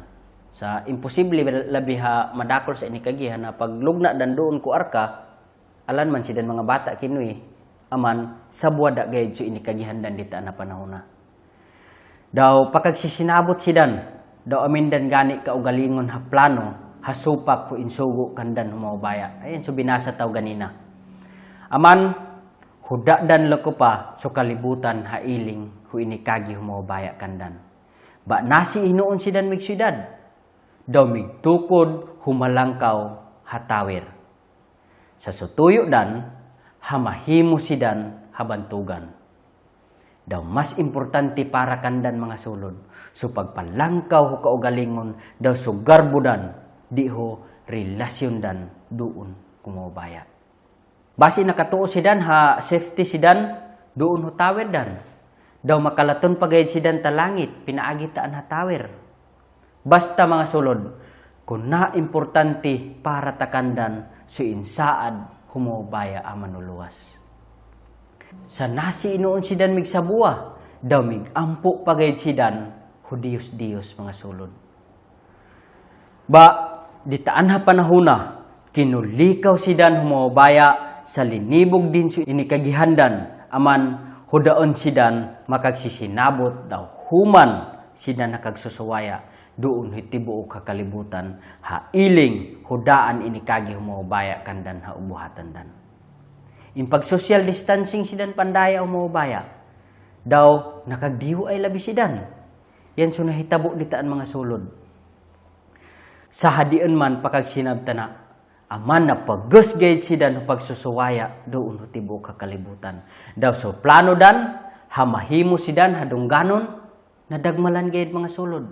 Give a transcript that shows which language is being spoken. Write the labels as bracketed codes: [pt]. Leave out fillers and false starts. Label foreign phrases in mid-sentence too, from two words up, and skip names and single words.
[bkd] Sa imposible labi ha madakol sa inikagihan na paglugna dan doon ko arka, alan man sidan mga bata kinuy, sa buwada gayud so inikagihan dan ditaan na panahuna. Daw pakagsisinabot sidan, daw amindan gani kaugalingon ha plano, hasupak ko insugo kandan humawbaya. Ayan, so binasa taw ganina. Huda dan lako pa, so kalibutan hailing, hu inikagi humawbaya kandan. Ba nasi inoon sidan migsidad, daw migtukod humalangkaw hatawir. Sa sutuyo dan, hamahimo sidan habantugan. Daw mas importante para kandan mga sulod, so pagpalangkaw hu kaugalingon, daw sugarbudan, di ho relasyon dan doon kumobaya. Basi nakatuo sidan ha safety sidan doon ho tawer dan. Daw makalaton pagayad sidan talangit pinaagitaan ha tawer. Basta mga sulod, kung na importante para takandan so insaad humobaya amanuluwas. Sa nasi inoon sidan migsabuwa, daw migampo pagayad sidan ho Diyos mga sulod. Ditaan ha panahuna, kinulikaw sidan humawbaya sa linibog din so inikagihandan, hudaon sidan makagsisinabot daw human sidan nakagsusuwaya doon hitibuok kakalibutan hailing hudaan inikagi humawbaya kandan ha ubuhatan dan. Impag [en] social distancing [bkd] sidan pandaya humawbaya, daw nakagdiho ay labi sidan. Yan so nahitabo ditaan mga sulod. Sa hadian man pakagsinabtana, na pagus gayud sidan pagsusuwaya doon hutibok kakalibutan. Daw so plano dan, hamahimo sidan hadungganon, nadagmalan gayud mga sulod.